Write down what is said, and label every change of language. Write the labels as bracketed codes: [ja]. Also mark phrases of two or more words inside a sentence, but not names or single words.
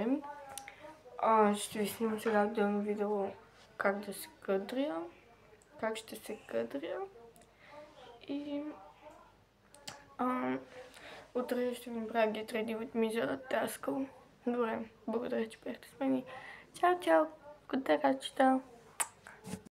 [bg] Ще ви снимам сега отделно видео как да се къдря, как ще се къдря и утре ще ви направя [en] get ready with me [bg] за таскъл. Добре, благодаря, че бяхте с мен. Чао, чао, котарачета!